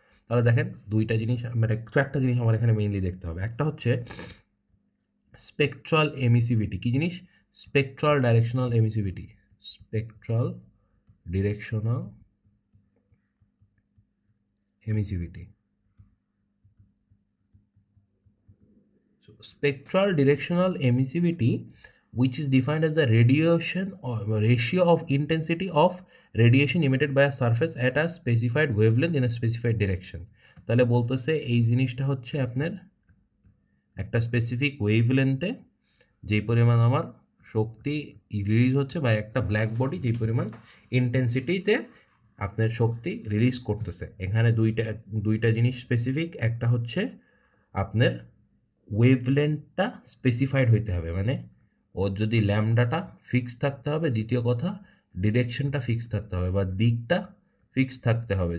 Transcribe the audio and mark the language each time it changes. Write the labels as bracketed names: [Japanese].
[Bangla] তাহলে দেখেন দুইটা জিনিস মানে চারটা জিনিস আমার এখানে মেইনলি দেখতে হবে। একটা হচ্ছে স্পেকট্রাল এমিসিভিটি, কী জিনিস, spectral directional emissivity, spectral directional emissivity. [English] So spectral directional emissivity, which is defined as the radiation or ratio of intensity of radiation emitted by a surface at a specified wavelength in a specified direction. [Bangla] তাহলে বলতেছে এই জিনিসটা হচ্ছে আপনার একটা specific ওয়েভলেন্থে যেই পরিমাণ আমার শক্তি রিলিজ হচ্ছে বা একটা ব্ল্যাক বডি যে পরিমাণ ইন্টেন্সিটিতে আপনার শক্তি রিলিজ করতেছে। এখানে দুইটা জিনিস স্পেসিফিক, একটা হচ্ছে আপনার ওয়েভলেন্থটা স্পেসিফাইড হইতে হবে, মানে ওর যদি ল্যামডাটা ফিক্স থাকতে হবে, দ্বিতীয় কথা ডিরেকশনটা ফিক্স থাকতে হবে বা দিকটা ফিক্স থাকতে হবে।